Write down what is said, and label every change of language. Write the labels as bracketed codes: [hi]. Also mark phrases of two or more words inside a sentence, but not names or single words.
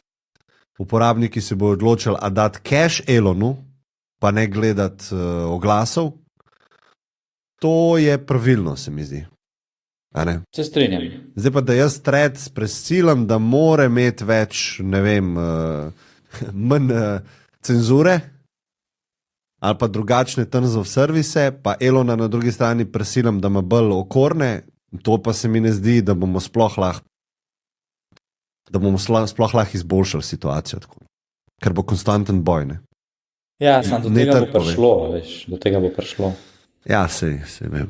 [sl] Uporabniki se bodo odločili, a dati cash Elonu, pa ne gledati oglasov. To je pravilno, se mi zdi. Se strinjam. Zdaj pa, da jaz Threads presilam, da mora imeti več, ne vem, manj cenzure, ali pa drugačne [en] terms of service, [sl] pa Elona na drugi strani presilam, da ima bolj okorne, to pa se mi ne zdi, da bomo sploh lahko izboljšali situacijo, tako. Ker bo konstanten boj. Ja, samo do tega bo prišlo, do tega bo prišlo. Ja, se vem.